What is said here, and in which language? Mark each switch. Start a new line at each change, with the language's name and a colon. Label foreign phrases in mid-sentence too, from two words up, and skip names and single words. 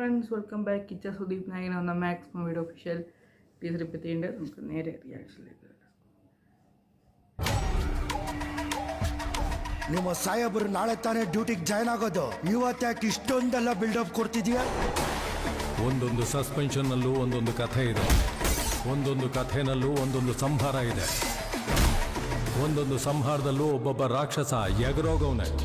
English: welcome back
Malayalam: കിച്ച സുദീപ് നായകൻ വന്ന മാക്സ് മൂവിയുടെ
English: official teaser
Malayalam: ഇപ്പോൾ എത്തിയിട്ടുണ്ട്. നമുക്ക് നേരെ റിയാക്ഷനിലേക്ക്.
Kannada: ನಿಮ್ಮ ಸಾಹೇಬರು ನಾಳೆ ತಾನೇ ಡ್ಯೂಟಿಗೆ ಜಾಯ್ನ್ ಆಗೋದು. ಇವತ್ತ್ಯಾಕೆ ಇಷ್ಟೊಂದೆಲ್ಲ ಬಿಲ್ಡಪ್ ಕೊಡ್ತಿದ್ಯಾ? ಒಂದೊಂದು ಸಸ್ಪೆನ್ಷನ್ನಲ್ಲೂ ಒಂದೊಂದು ಕಥೆ ಇದೆ, ಒಂದೊಂದು ಕಥೆನಲ್ಲೂ ಒಂದೊಂದು ಸಂಹಾರ ಇದೆ, ಒಂದೊಂದು ಸಂಹಾರದಲ್ಲೂ ಒಬ್ಬೊಬ್ಬ ರಾಕ್ಷಸ ಎಗರೋಗವನೆ.